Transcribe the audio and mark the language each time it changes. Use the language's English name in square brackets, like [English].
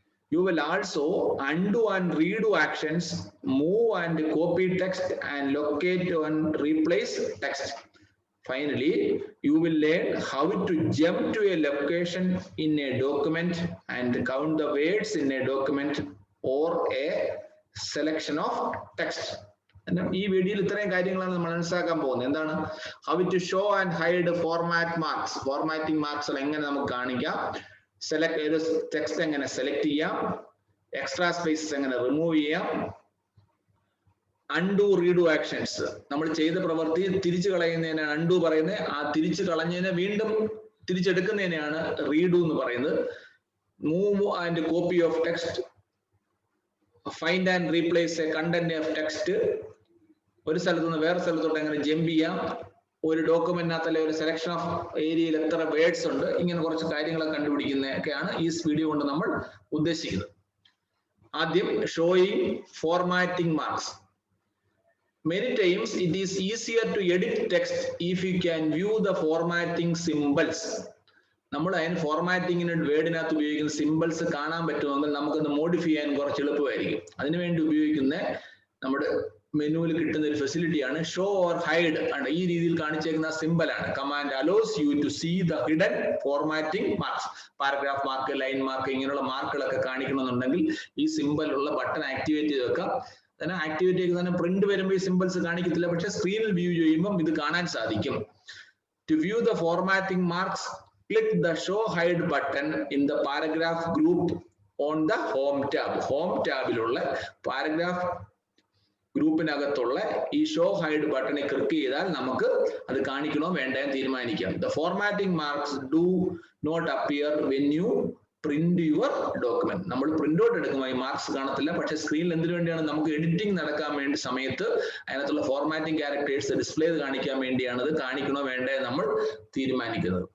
[English] You will also undo and redo actions, move and copy text, and locate and replace text. Finally, you will learn how to jump to a location in a document and count the words in a document or a selection of text. [Malayalam] ഈ വീഡിയോയിൽ ഇത്രയും കാര്യങ്ങളാണ് നമ്മൾ മനസ്സിലാക്കാൻ പോകുന്നത്. എന്താണ്? [English] How to show and hide format marks. [Malayalam] Formatting marks എങ്ങനെ നമുക്ക് കാണിക്കാം, സെലക്ട് ചെയ്ത് ടെക്സ്റ്റ് എങ്ങനെ സെലക്ട് ചെയ്യാം, എക്സ്ട്രാ സ്പേസസ് എങ്ങനെ റിമൂവ് ചെയ്യാം, അൺഡു റീഡു ആക്ഷൻസ്, നമ്മൾ ചെയ്ത പ്രവൃത്തി തിരിച്ചു കളയുന്നതിനാണ് അൺഡു പറയുന്നത്, ആ തിരിച്ചു കളഞ്ഞതിനെ വീണ്ടും തിരിച്ചെടുക്കുന്നതിനെയാണ് റീഡു എന്ന് പറയുന്നത്. [English] move and copy of text, [Malayalam] find and replace A content of text, ഒരു സ്ഥലത്ത് നിന്ന് വേറെ സ്ഥലത്തോട്ട് എങ്ങനെ ജമ്പ് ചെയ്യാം, ഒരു ഡോക്യുമെന്റിനകത്തല്ലേ ഒരു സെലക്ഷൻ ഓഫ് ഏരിയയിൽ എത്ര വേർഡ്സ് ഉണ്ട്, ഇങ്ങനെ കുറച്ച് കാര്യങ്ങളൊക്കെ കണ്ടുപിടിക്കുന്നതൊക്കെയാണ് ഈ വീഡിയോ കൊണ്ട് നമ്മൾ ഉദ്ദേശിക്കുന്നത്. [English] ആദ്യം showing formatting marks. Many times it is easier to edit text if you can view the formatting symbols. [Malayalam] നമ്മൾ അതിന് ഫോർമാറ്റിങ്ങിന് വേർഡിനകത്ത് ഉപയോഗിക്കുന്ന സിമ്പിൾസ് കാണാൻ പറ്റുമെങ്കിൽ നമുക്കത് മോഡിഫൈ ചെയ്യാൻ കുറച്ച് എളുപ്പമായിരിക്കും. അതിനുവേണ്ടി ഉപയോഗിക്കുന്ന നമ്മുടെ മെനുവിൽ കിട്ടുന്ന ഒരു ഫെസിലിറ്റിയാണ് ഷോ ഓർ ഹൈഡ്. ഈ രീതിയിൽ കാണിച്ചേക്കുന്ന സിമ്പിൾ ആണ്. [English] Command allows you to see the hidden formatting marks. [Malayalam] Paragraph mark, line mark, ഇങ്ങനെയുള്ള മാർക്കുകളൊക്കെ കാണിക്കണമെന്നുണ്ടെങ്കിൽ ഈ സിമ്പിൾ ഉള്ള ബട്ടൺ ആക്ടിവേറ്റ് ചെയ്ത് വെക്കാം. തന്നെ ആക്ടിവേറ്റ് ചെയ്ത് തന്നെ പ്രിന്റ് വരുമ്പോൾ ഈ സിമ്പിൾസ് കാണിക്കത്തില്ല, പക്ഷെ സ്ക്രീനിൽ വ്യൂ ചെയ്യുമ്പോൾ ഇത് കാണാൻ സാധിക്കും. [English] To view the formatting marks, click the show hide button in the paragraph group on the home tab. [Malayalam] Home ടാബിലുള്ള paragraph ഗ്രൂപ്പിനകത്തുള്ള ഈ ഷോ ഹൈഡ് ബട്ടണിൽ ക്ലിക്ക് ചെയ്താൽ നമുക്ക് അത് കാണിക്കണോ വേണ്ടയോ തീരുമാനിക്കാം. [English] The formatting marks do not appear when you print your document. [Malayalam] നമ്മൾ print out എടുക്കുമ്പോൾ ഈ മാർക്സ് കാണത്തില്ല, പക്ഷെ സ്ക്രീനിൽ എന്തിനു വേണ്ടിയാണ്? നമുക്ക് എഡിറ്റിംഗ് നടക്കാൻ വേണ്ടി സമയത്ത് അതിനകത്തുള്ള ഫോർമാറ്റിംഗ് ക്യാരക്ടേഴ്സ് ഡിസ്പ്ലേ ചെയ്ത് കാണിക്കാൻ വേണ്ടിയാണ് ഇത് കാണിക്കണോ വേണ്ടേ നമ്മൾ തീരുമാനിക്കുന്നത്.